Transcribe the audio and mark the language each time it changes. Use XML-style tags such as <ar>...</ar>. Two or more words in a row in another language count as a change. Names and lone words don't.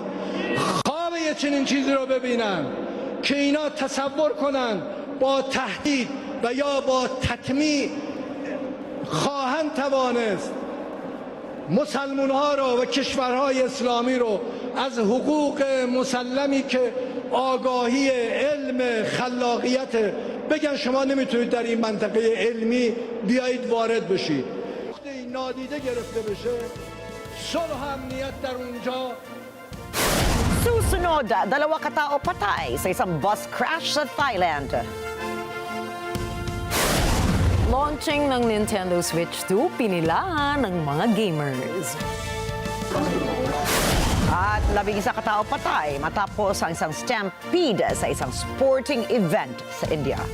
<fa>خواب یه چنین چیزی رو ببینن که اینا تصور کنن با تهدید و یا با تطمیع خواهند توانست مسلمان ها رو و کشورهای اسلامی رو از حقوق مسلمی که آگاهی علم خلاقیت بگن شما نمیتونید در این منطقه علمی بیایید وارد بشید. وقتی نادیده گرفته بشه صلح و امنیت در اونجا.</fa> <tl>Susunod, 2 katao patay sa isang bus crash sa Thailand. Launching ng Nintendo Switch 2, pinilahan ng mga gamers. At 11 katao patay matapos ang isang stampede sa isang sporting event sa India.</tl>